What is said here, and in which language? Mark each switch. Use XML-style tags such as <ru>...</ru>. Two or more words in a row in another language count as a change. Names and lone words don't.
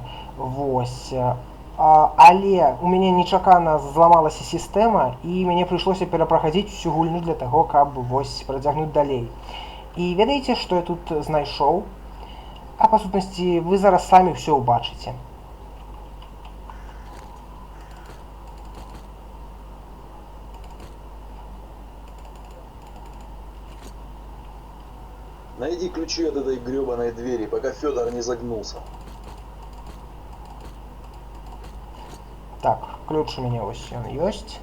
<be>Вось. Але у мяне нечакана зламалася сістэма, і мяне прыйшлося перапраходзіць усю гульню для таго, каб працягнуць далей. І ведаеце, што я тут знайшоў? А па сутнасці, вы зараз самі ўсё ўбачыце.</be> <ru>Найди ключи от этой гребаной двери, пока Федор не загнулся. Так, ключ у меня он есть.</ru>